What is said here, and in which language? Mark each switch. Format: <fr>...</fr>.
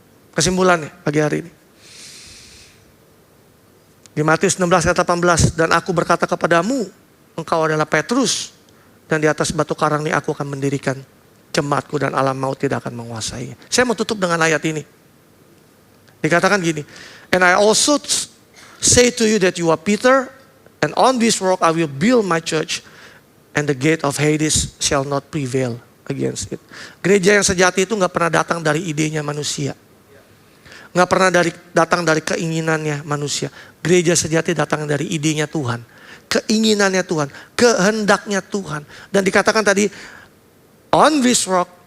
<id>Kesimpulannya pagi hari ini. Di Matius 16 ayat 18, dan aku berkata kepadamu, engkau adalah Petrus, dan di atas batu karang ini aku akan mendirikan jemaatku dan alam maut tidak akan menguasainya. Saya mau tutup dengan ayat ini. Dikatakan gini,</id> <en>and I also say to you that you are Peter, and on this rock I will build my church, and the gate of Hades shall not prevail against it.</en> <id>Gereja yang sejati itu gak pernah datang dari idenya manusia. Gak pernah datang dari keinginannya manusia. Gereja sejati datang dari idenya Tuhan. Keinginannya Tuhan. Kehendaknya Tuhan. Dan dikatakan tadi,</id> <en>on this rock</en>